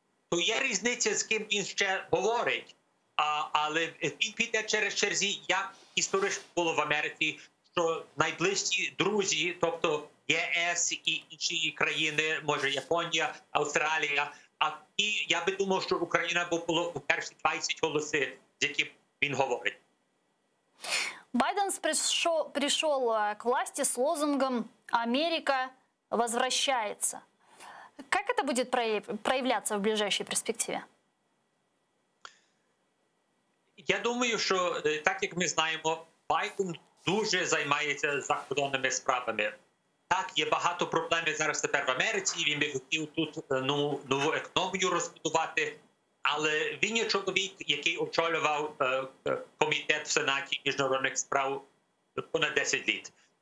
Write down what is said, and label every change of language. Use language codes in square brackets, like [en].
[uk] То є різниця, з ким він ще говорить, але він піде через черзі, як історично було в Америці, що найближчі друзі, тобто ЄС і інші країни, може Японія, Австралія, і я би думав, що Україна було у перші 20 голосів, з яким він говорить. [ru] Байден пришел к власти с лозунгом «Америка возвращается». Как это будет проявляться в ближайшей перспективе? [uk] Я думаю, що так як ми знаємо, Байден дуже займається закордонними справами. Так, є багато проблем зараз тепер в Америці, він би хотів тут нову економію розбудувати, але він є чоловік, який очолював комітет в Сенаті міжнародних справ понад 10 літ.